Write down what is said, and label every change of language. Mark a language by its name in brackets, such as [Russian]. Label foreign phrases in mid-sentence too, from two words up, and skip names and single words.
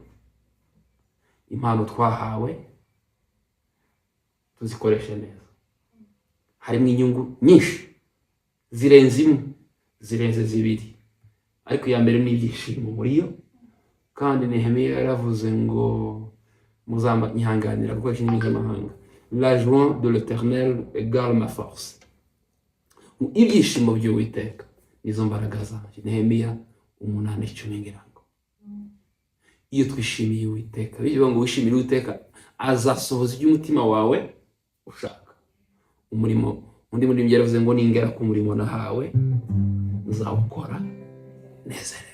[Kinyarwanda] Impano twahawe tuzikoreshe neza. Harimo inyungu nyinshi zirenze imwe, zirenze zibiri, ariko iya mbere ni ibyishimo muri yo. Kandi Nehemiya yaravuze ngo muzamba nyihanganira gukoresha indimi z'amahanga, [French] la joie de l'Éternel égale ma force. [Kinyarwanda] Ibyishimo by'Uwiteka nizo mbaraga zanjye. Nehemiya 8:10 ngira ngo iyo twishimiye Uwiteka, bivuga ngo wishimire Uwiteka azasohoza iby'umutima wawe ushaka. Umurimo undi muri yaravuze ngo ningera ku murimo nahawe nzawukora nezerewe.